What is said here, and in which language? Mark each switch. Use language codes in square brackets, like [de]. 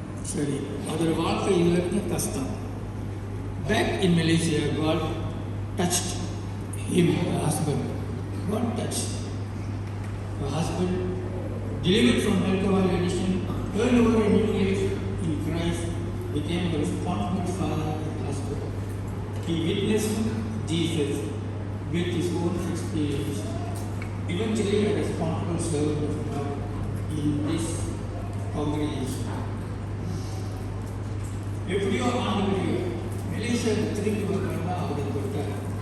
[ta] சரி, அதோட வாழ்க்கை எல்லாருக்கும் கஷ்டம். [en] Back in Malaysia, God touched him, her husband. God touched her husband, delivered from alcohol addiction, turned over a new life in Christ, became a responsible father and husband. He witnessed Jesus with his own experience. Eventually, a responsible servant of God in this congregation. [ta] எப்படியோ ஆண்டு மலேசியாவுக்கு திரும்பி வரணும்னா அவரை தொட்டார்.